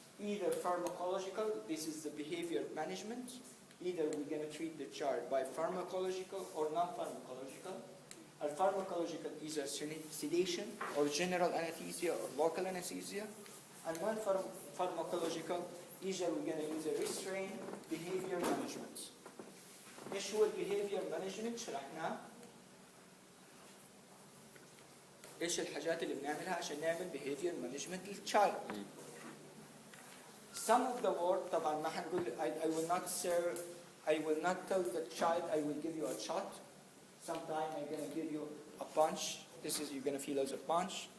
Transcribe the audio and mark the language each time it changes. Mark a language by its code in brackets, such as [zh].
[en] Either pharmacological. This is the behavior management. Either we're going to treat the child by pharmacological or non-pharmacological. الفارماكولوجيكال either sedation or general anesthesia or local anesthesia, and non-pharmacological either we're going to use a restraint behavior management. [ar] ايش هو البيهيفير مانجمنت؟ شرحناه. ايش الحاجات اللي بنعملها عشان نعمل behavior management للchild. [en] Some of the word طبعا [ar] ما حنقول [en] I will not serve, I will not tell the child I will give you a shot. Sometime I'm going to give you a punch. This is you're going to feel as a punch.